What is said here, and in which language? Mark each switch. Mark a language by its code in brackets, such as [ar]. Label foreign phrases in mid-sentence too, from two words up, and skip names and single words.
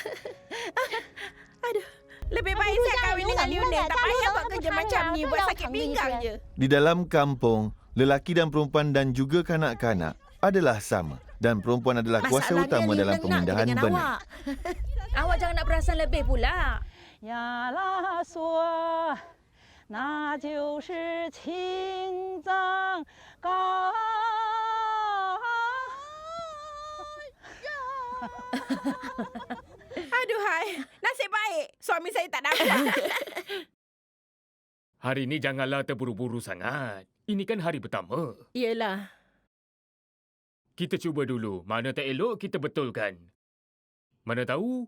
[ms] Aduh, lebih baik saya kahwin dengan Lionel. Tak payah buat kerja macam ni. Buat sakit pinggang je. Di dalam kampung, lelaki dan perempuan dan juga kanak-kanak adalah sama dan perempuan adalah kuasa Masalahnya utama dalam Lionel nak pemindahan dengan benih. awak. Awak jangan nak perasan lebih pula. [zh] 呀啦嗦，那就是青藏高呀。 [ms] Aduhai, nasib baik. Suami saya tak dapat. Hari ni janganlah terburu-buru sangat. Ini kan hari pertama. Yelah. Kita cuba dulu. Mana tak elok, kita betulkan. Mana tahu?